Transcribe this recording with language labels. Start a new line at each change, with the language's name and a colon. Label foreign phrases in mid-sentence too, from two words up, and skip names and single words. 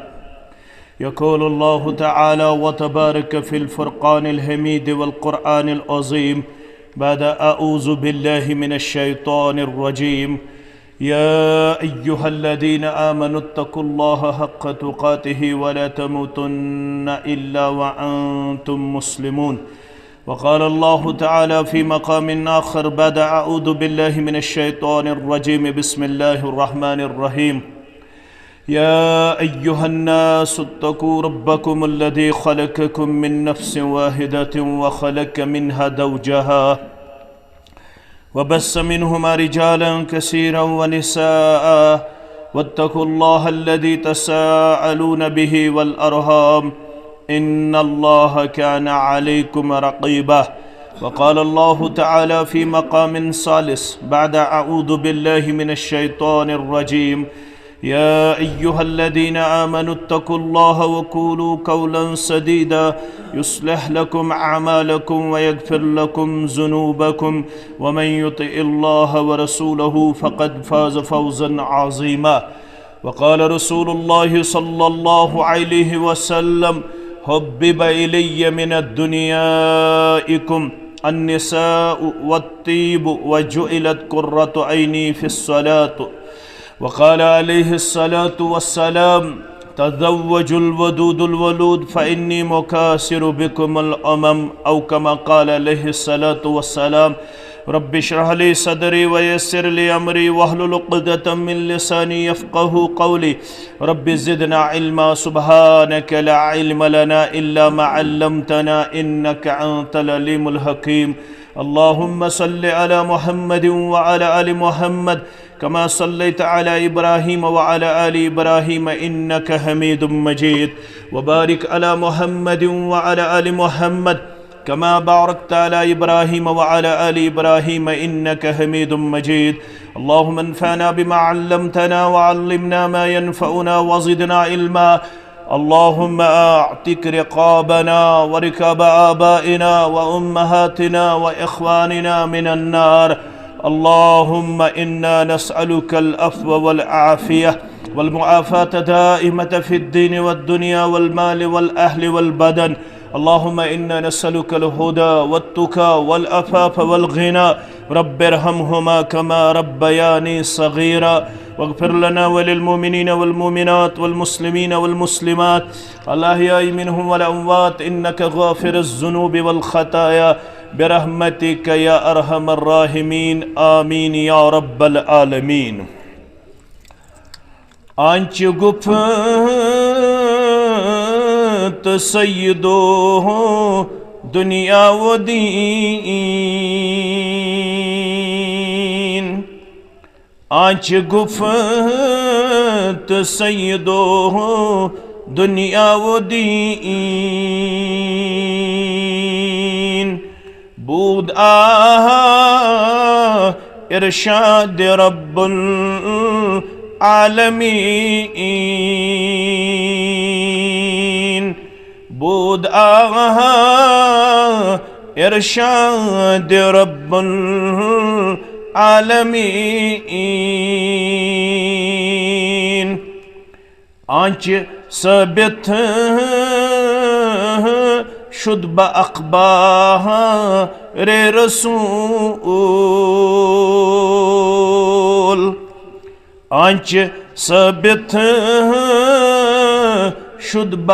Arabic: يقول الله تعالى وتبارك في الفرقان الحميد والقرآن العظيم بعد أعوذ بالله من الشيطان الرجيم يا أيها الذين آمنوا اتقوا الله حق تقاته ولا تموتن إلا وأنتم مسلمون. وقال الله تعالى في مقام آخر بعد أعوذ بالله من الشيطان الرجيم بسم الله الرحمن الرحيم يا أيها الناس اتقوا ربكم الذي خلقكم من نفس واحدة وخلق منها زوجها وبث منهما رجالا كثيرا ونساء واتقوا الله الذي تساءلون به والأرحام إن الله كان عليكم رقيبا. وقال الله تعالى في مقام ثالث بعد أعوذ بالله من الشيطان الرجيم يا أيها الذين آمنوا اتقوا الله وقولوا قولا سديدا يصلح لكم أعمالكم ويغفر لكم ذنوبكم ومن يطع الله ورسوله فقد فاز فوزا عظيما. وقال رسول الله صلى الله عليه وسلم حبب إلي من دنياكم النساء والطيب وجعلت قرة عيني في الصلاة. وقال عليه الصلاة والسلام تزوجوا الودود الولود فإني مكاثر بكم الأمم أو كما قال عليه الصلاة والسلام رب اشرح لي صدري ويسر لي أمري واحلل عقدة من لساني يفقهوا قولي رب زدنا علما سبحانك لا علم لنا إلا ما علمتنا إنك أنت العليم الحكيم. اللهم صل على محمد وعلى آل محمد كما صليت على إبراهيم وعلى آل إبراهيم إنك حميد مجيد وبارك على محمد وعلى آل محمد كما باركت على إبراهيم وعلى آل إبراهيم إنك حميد مجيد. اللهم انفعنا بما علمتنا وعلمنا ما ينفعنا وزدنا علما. اللهم أعتق رقابنا ورقاب آبائنا وأمهاتنا وإخواننا من النار. اللهم إنا نسألك العفو والعافية والمعافاة الدائمة في الدين والدنيا والمال والأهل والبدن. اللهم إنا نسألك الهدى والتقى والعفاف والغنى رب ارحمهما كما ربياني صغيرا واغفر لنا وللمؤمنين والمؤمنات والمسلمين والمسلمات الأحياء منهم والأموات إنك غافر الذنوب والخطايا برحمتك يا أرحم الراحمين آمين يا رب العالمين.
Persian: آنچه گفت سید دنیا و دین آنچه گفت سید دنیا و دین بود ارشاد رب العالمین بود ارشاد رب العالمین آنچه ثبت شد به اخبار رسول آنچه ثبت شد